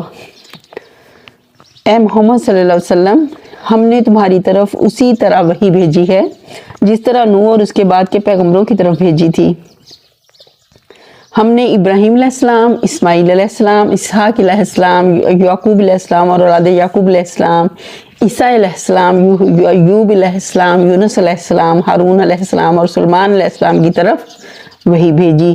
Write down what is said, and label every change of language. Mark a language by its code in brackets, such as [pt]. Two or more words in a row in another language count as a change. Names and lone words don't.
[ur] اے محمد [ar] صلى الله عليه وسلم, [ur] ہم نے تمہاری طرف اسی طرح وحی بھیجی ہے جس طرح نوح اور اس کے بعد کے پیغمبروں کی طرف بھیجی تھی. ہم نے ابراہیم علیہ السلام، اسماعیل علیہ السلام، اسحاق علیہ السلام، یعقوب علیہ السلام اور اولاد یعقوب علیہ السلام، عیسیٰ علیہ السلام، ایوب علیہ السلام، یونس علیہ السلام، ہارون علیہ السلام اور سلیمان علیہ السلام کی طرف وحی بھیجی.